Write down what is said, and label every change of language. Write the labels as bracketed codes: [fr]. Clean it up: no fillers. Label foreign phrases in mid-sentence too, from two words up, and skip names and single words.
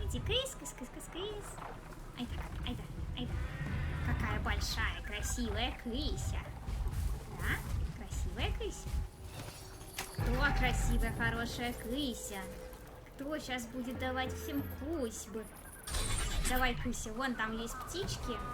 [ru] Кыс, кыс, кыс, кыс, кыс. Айда, айда, айда. Какая большая, красивая крыся. Да? Красивая крыся? Кто красивая, хорошая крыся? Кто сейчас будет давать всем кусьбы? Давай, Кыся, вон там есть птички.